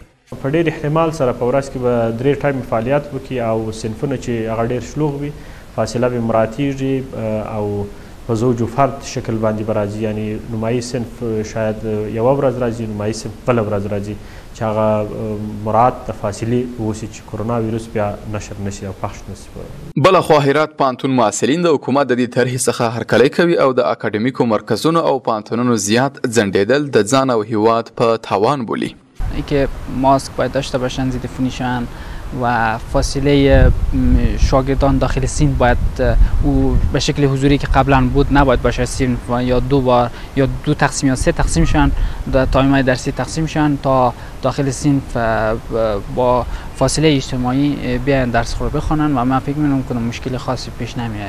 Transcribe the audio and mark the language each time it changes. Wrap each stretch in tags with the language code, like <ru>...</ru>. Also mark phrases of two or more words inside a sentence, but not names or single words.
<ps>په ډېر احتمال سره په ورځ کې به 3 ټایمه فعالیت وکړي او صنفونه چې هغه ډېر شلوغ وي فاصله به مراعاتیږي او په زوج و فرد شکل باندې به راځي، یعنې نمایي صنف شاید یوه ورځ راځي، نمایي صنف بله ورځ راځي چې هغه مراعات د فاصلې وشي چې کرونا ویروس بیا نشر نشي او پخش نشي. بلخوا هرات پوهنتون محصلین د حکومت د دې طرحې څخه هرکلی کوي او د اکاډمیکو مرکزونو او پوهنتونونو زیات ځنډېدل د ځان او هیواد په تاوان بولي.</ps> <fa>اینکه ماسک باید داشته باشن، ضد عفونی شن و فاصله شاگردان داخل سین باید او به شکل حضوری که قبلا بود نباید باشه، سینف یا 2 بار یا 2 تقسیم یا 3 تقسیم شن، تایم‌های درسی تقسیم شن تا داخل سینف با فاصله اجتماعی بیاین درس رو بخونن و من فکر می‌کنم مشکل خاصی پیش نمیاد.</fa>